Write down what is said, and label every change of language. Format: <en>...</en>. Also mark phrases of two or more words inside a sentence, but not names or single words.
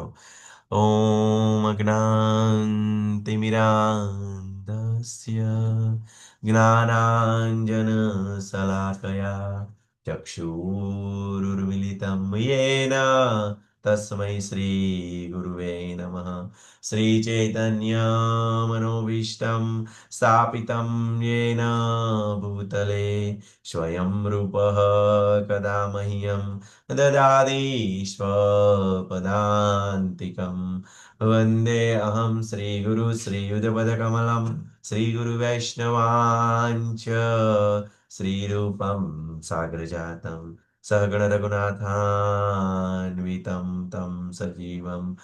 <sa>ઓમ અજ્ઞાનતિમિરાન્ધસ્ય જ્ઞાનાંજનશલાકયા ચક્ષુરુર્મિલિतं येन તસ્મૈ શ્રી ગુરુવે નમઃ. શ્રીચૈતન્યમનોભીષ્ટં સ્થાપિतं येन भूतले स्वयं रूपः कदा मह्यं ददाति स्वपदान्तिकं वन्दे अहं श्रीगुरु श्रीयुतपदकमलं श्रीगुरुवैष्णवाञ्च श्रीरूपं साग्रजातं सहगणरघुनाथान्वितं तं सजीवं</sa>